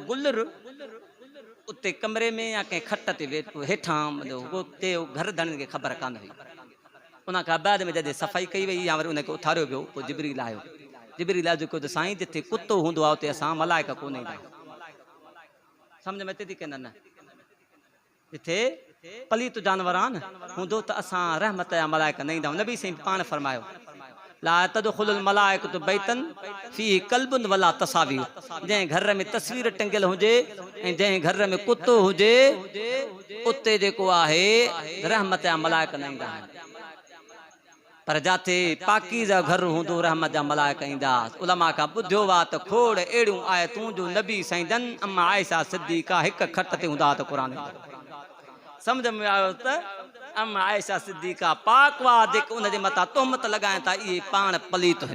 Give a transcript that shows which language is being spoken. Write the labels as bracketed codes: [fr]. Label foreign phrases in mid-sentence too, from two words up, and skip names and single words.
[sd] गुलर उते कमरे में या कंहिं खट ते हेठां उते घर धणनि खे ख़बर कान हुई उन खां बाद में जॾहिं सफ़ाई कई वई या वरी उनखे उथारियो वियो पोइ जिबरील आयो जिबरील आयो जेको त साईं जिथे कुतो हूंदो आहे उते असां मलाइका कोन ईंदा आहियूं सम्झ में अचे थी की न जिथे पलीत जानवर आहिनि हूंदो त असां रहमत जा मलाइका न ईंदा आहियूं नबी साईं पाण फरमायो [ar] لا تدخل الملائكة بيتا فيه كلب ولا تصاوير. [sd] जंहिं घर में तस्वीर टंगियल हुजे ऐं जंहिं घर में कुतो हुजे उते जेको आहे रहमत जा मलाइक न ईंदा आहिनि। पर जाते पाकीज़ा घर हूंदो रहमत जा मलाइक ईंदा। उलमा खां ॿुधियो आहे त खोड़ अहिड़ियूं आयतूं जो नबी साईं जन अम्मा आयशा सिद्दीक़ा हिक खट ते हूंदा त क़ुरान समझ में आयो त अम्मा आयशा सिद्दीक़ा पाक वा जेके उन जे मथां तोहमत लॻाइनि था इहे पाण पलीत आहिनि।